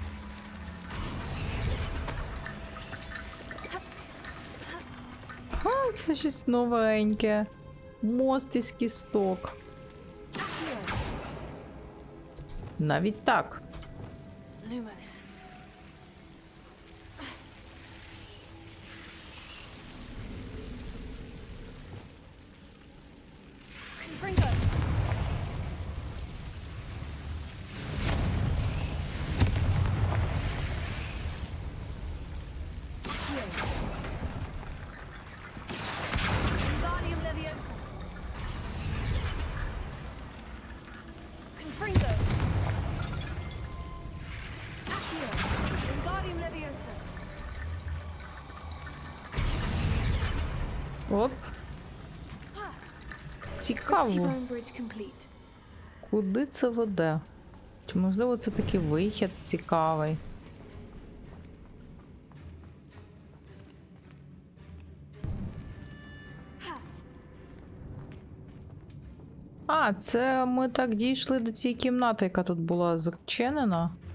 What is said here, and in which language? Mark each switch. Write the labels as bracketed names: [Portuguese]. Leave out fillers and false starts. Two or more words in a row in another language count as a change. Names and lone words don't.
[Ukrainian] А, це щось новеньке. Мост із кісток. Навіть так. [Latin] Lumos. Confringo. Wingardium Leviosa. Confringo. Accio. Wingardium Leviosa. [Ukrainian] Оп. Цікаво, [English] Rome Bridge complete. [Ukrainian] куди це веде? Чи можливо це такий вихід цікавий? А, це ми так дійшли до цієї кімнати, яка тут була зачинена.